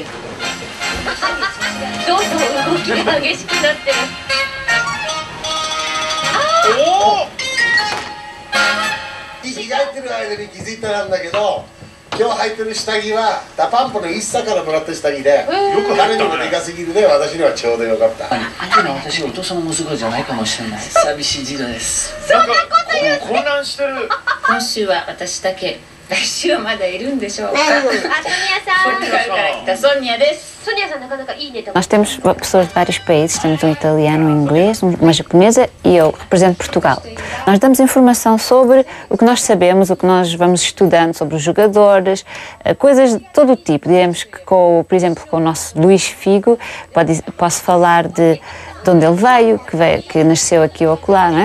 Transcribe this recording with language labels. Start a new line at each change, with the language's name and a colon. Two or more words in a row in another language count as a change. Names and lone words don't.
Japanese: 今日履いてる下着はダパンプの一茶からもらった下着で、彼にもでかすぎるね、私にはちょうどよかった。今私お父さんの息子じゃないかもしれない。寂しい時代です。そんなこと言う。混乱してる。今週は私だけ。来週はまだいるんでしょうか。あ、ソニアさん。ポルトガルから来たソニアです。
Portuguese: Nós temos pessoas de vários países, temos um italiano, um inglês, uma japonesa e eu represento Portugal. Nós damos informação sobre o que nós sabemos, o que nós vamos estudando sobre os jogadores, coisas de todo o tipo. Diremos que, por exemplo, com o nosso Luís Figo, posso falar de onde ele veio, que nasceu aqui ou acolá, não é?